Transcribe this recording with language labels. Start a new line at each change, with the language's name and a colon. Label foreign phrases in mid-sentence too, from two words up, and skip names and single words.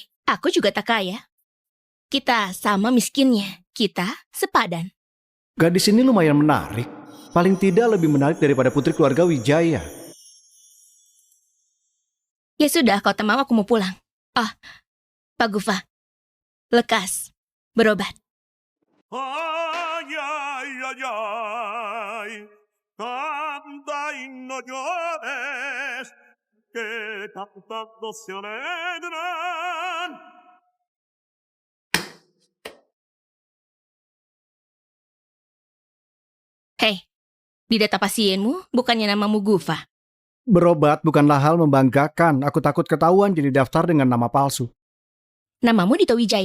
Indonesian: Aku juga tak kaya. Kita sama miskinnya. Kita sepadan. Gadis ini lumayan menarik. Paling tidak lebih menarik daripada putri keluarga Wijaya. Ya sudah, kau tak mau, aku mau pulang. Pak Gufa. Lekas. Berobat.
Spanish: Canta y no llores, que cantando se alegran.
Indonesian: Hei, di data pasienmu bukannya namamu Gufa. Berobat bukanlah hal membanggakan. Aku takut ketahuan jadi daftar dengan nama palsu. Namamu Dito Wijaya.